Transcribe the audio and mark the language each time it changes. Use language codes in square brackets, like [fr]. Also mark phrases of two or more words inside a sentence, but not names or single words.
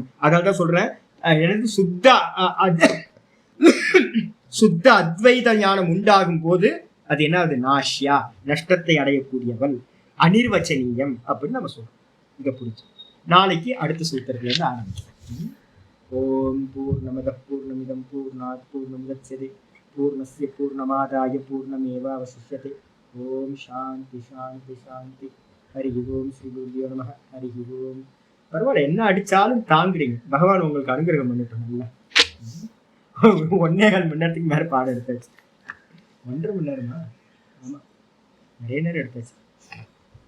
[ta] அதனால்தான் சொல்றேன், எனக்கு சுத்த அத்வைத ஞானம் உண்டாகும் போது அது என்ன? அது நாஷ்யா, நஷ்டத்தை அடையக்கூடியவள், அனிர்வச்சனீயம் அப்படின்னு நம்ம சொல்றோம். இங்க புரிஞ்சு நாளைக்கு அடுத்த சூத்திரத்துல இருந்து ஆரம்பிச்சோம். [sa] ॐ पूर्णमदः पूर्णमिदं पूर्णात् पूर्णमुदच्यते पूर्णस्य पूर्णमादाय पूर्णमेव अवशिष्यते. ॐ शान्तिः शान्तिः शान्तिः हरि ॐ श्री गुरुभ्यो नमः. हरि ॐ. [ta] பரவாயில்ல, என்ன அடிச்சாலும் தாங்குறீங்க. பகவான் உங்களுக்கு அனுகிரகம் பண்ணிட்டோம். நல்லா 1.25 மணி நேரத்துக்கு மேல பாடம் எடுத்தாச்சு. 1.5 மணி நேரமா? ஆமா, நிறைய நேரம் எடுத்தாச்சு.